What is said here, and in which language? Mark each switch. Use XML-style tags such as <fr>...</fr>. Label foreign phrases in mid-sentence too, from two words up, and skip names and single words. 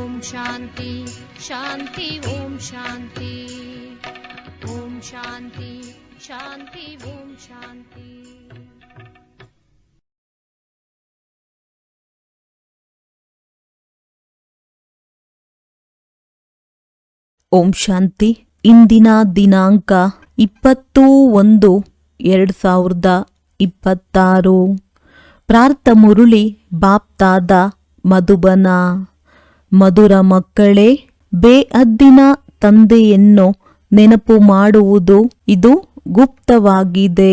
<kn>ಶಾಂತಿ ಶಾಂತಿ ಓಂ ಶಾಂತಿ ಓಂ ಶಾಂತಿ ಶಾಂತಿ ಓಂ ಶಾಂತಿ. ಓಂ ಶಾಂತಿ. ಇಂದಿನ ದಿನಾಂಕ 20/1/2026. ಪ್ರಾರ್ಥ ಮುರುಳಿ ಬಾಪ್ತಾದ ಮಧುಬನ. ಮಧುರ ಮಕ್ಕಳೇ, ಬೇಅದ್ದಿನ ತಂದೆಯನ್ನು ನೆನಪು ಮಾಡುವುದು ಇದು ಗುಪ್ತವಾಗಿದೆ.</kn>